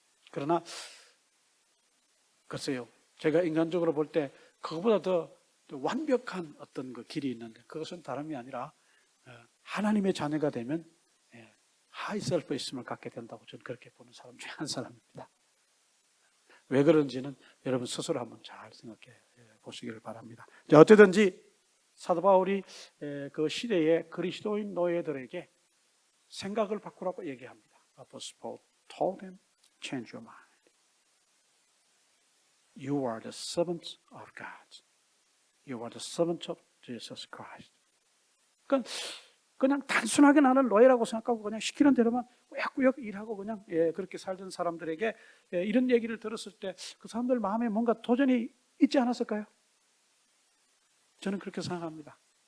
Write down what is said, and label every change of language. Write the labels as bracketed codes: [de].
[ko] 그러나 글쎄요. 제가 인간적으로 볼 때 그거보다 더 완벽한 어떤 그 길이 있는데 그것은 다름이 아니라 하나님의 자녀가 되면 하이 셀프이스템을 갖게 된다고 저는 그렇게 보는 사람 중에 한 사람입니다. 왜 그런지는 여러분 스스로 한번 잘 생각해 보시기를 바랍니다. 어쨌든지 사도 바울이 그 시대의 그리스도인 노예들에게 생각을 바꾸라고 얘기합니다. [en] Apostle Paul told them, change your mind. You are the servant of God. You are the servant of Jesus Christ. [ko] 그냥 단순하게 나는 노예라고 생각하고 그냥 시키는 대로만 꾸역꾸역 일하고 그냥 그렇게 살던 사람들에게 이런 얘기를 들었을 때 그 사람들 마음에 뭔가 도전이 있지 않았을까요? 저는 그렇게 생각합니다.